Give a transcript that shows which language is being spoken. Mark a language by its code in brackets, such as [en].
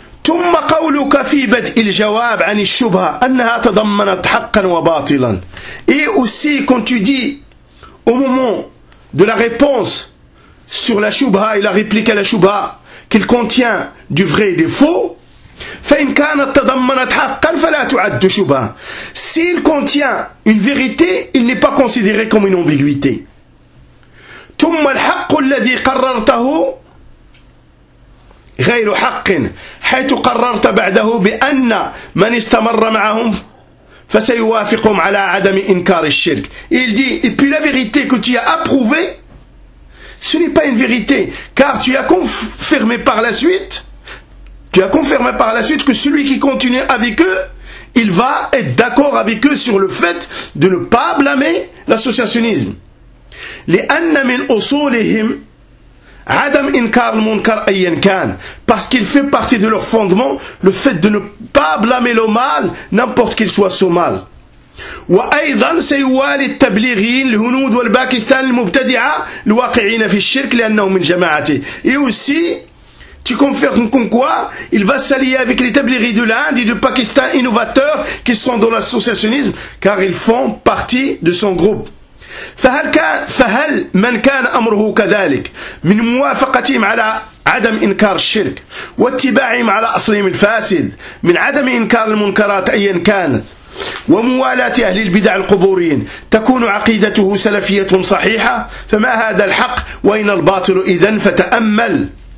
[ar] ثم قولك في بدء الجواب عن الشبهة أنها تضمنت حقا وباطلا. [fr] Et aussi quand tu dis au moment de la réponse sur la shubha et la réplique à la shubha qu'il contient du vrai et du faux, [ar] فإن كانت تضمنت حقا فلا تعد شبهة. [fr] S'il contient une vérité, il n'est pas considéré comme une ambiguïté. [ar] ثم الحق الذي قررته غير حق حيث قررت بعده بأن من استمر معهم فسيوافقهم على عدم إنكار الشرك. [fr] Il dit, et puis la vérité que tu as approuvée, ce n'est pas une vérité, car tu as confirmé par la suite, que celui qui continue avec eux, il va être d'accord avec eux sur le fait de ne pas blâmer l'associationnisme. [ar] لأن من أصولهم عدم إنكار المنكر أيا كان. [fr] Parce qu'il fait partie de leur fondement le fait de ne pas blâmer le mal n'importe qu'il soit ce mal. [ar] وأيضا سيوالي التبليغيين الهنود والباكستان المبتدعة الواقعين في الشرك لأنهم من جماعته. [fr] Et aussi tu confirmes con quoi? Il va s'allier avec les tabliris de l'Inde et du Pakistan innovateurs qui sont dans l'associationnisme car ils font partie de son groupe. [ar] فهل من كان أمره كذلك من موافقتهم على عدم إنكار الشرك واتباعهم على أصلهم الفاسد من عدم إنكار المنكرات أيا كانت وموالاة أهل البدع القبوريين تكون عقيدته سلفية صحيحة فما هذا الحق وإن الباطل إذن فتأمل.